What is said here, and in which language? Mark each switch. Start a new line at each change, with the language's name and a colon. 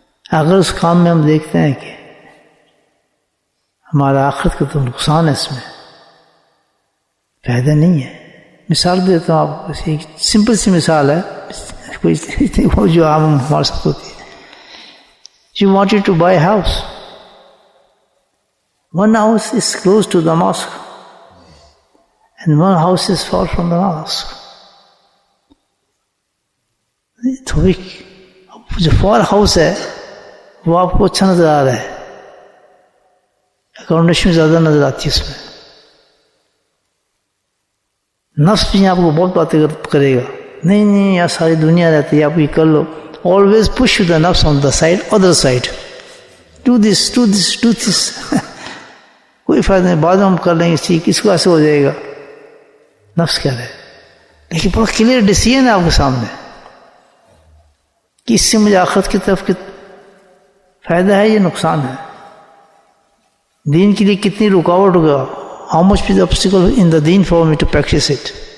Urdu: اگر اس کام میں ہم دیکھتے ہیں کہ ہمارا آخرت کا تو نقصان ہے، اس میں فائدہ نہیں ہے. مثال دیتا ہوں آپ کو، ایک سمپل سی مثال ہے، کوئی وہ جو عام ہمارے ساتھ ہوتی ہے.
English: You wanted to buy a house. One house is close to the mosque and one house is far from the mosque.
Urdu: تو جو فار ہاؤس ہے وہ آپ کو اچھا نظر آ رہا ہے، اکاموڈیشن زیادہ نظر آتی ہے اس میں. نفس بھی آپ کو بہت باتیں کرے گا، نہیں نہیں یار ساری دنیا رہتی ہے، آپ یہ کر لو.
English: Always push the نفس on the side other side, do this do this do this.
Urdu: کوئی فائدہ نہیں، بعد میں ہم کر لیں گے، ٹھیک اس کو ایسے ہو جائے گا. نفس کہہ رہے لیکن بڑا کلیئر ڈیسیژن ہے آپ کے سامنے کہ اس سے مجھے آخرت کی طرف فائدہ ہے یا نقصان ہے. دین کے لیے کتنی رکاوٹ ہوگا.
English: How much is the obstacle in the deen for me to practice it?